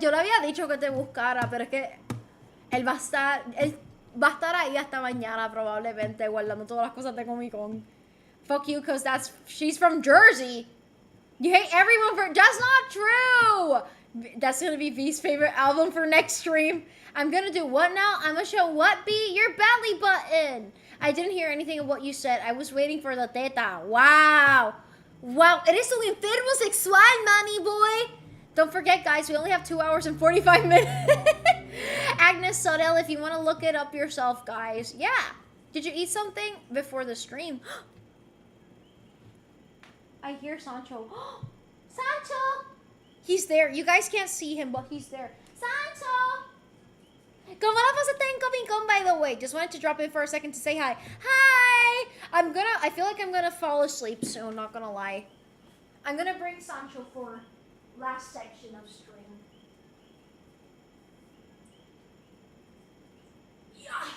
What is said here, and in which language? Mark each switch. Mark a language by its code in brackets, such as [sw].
[es] Yo le había dicho que te buscara, pero es que él va a estar ahí hasta mañana probablemente guardando todas las cosas de Comic Con. [en] Fuck you, cause she's from Jersey. You hate everyone for, that's not true. That's gonna be V's favorite album for next stream. I'm gonna do what now? I'm gonna show what, B? Your belly button. I didn't hear anything of what you said. I was waiting for the teta. Wow. Wow. [es] Eres un enfermo sexual, [en] mommy boy. Don't forget, guys, we only have 2 hours and 45 minutes. Agnes Sorel, if you want to look it up yourself, guys. Yeah. Did you eat something before the stream? I hear Sancho. Sancho! He's there. You guys can't see him, but he's there. Sancho! [es] ¿Cómo la pasaste en Comic Con, [en] by the way? Just wanted to drop in for a second to say hi. Hi! I feel like I'm gonna fall asleep soon, not gonna lie. I'm gonna bring Sancho for last section of stream. Yeah.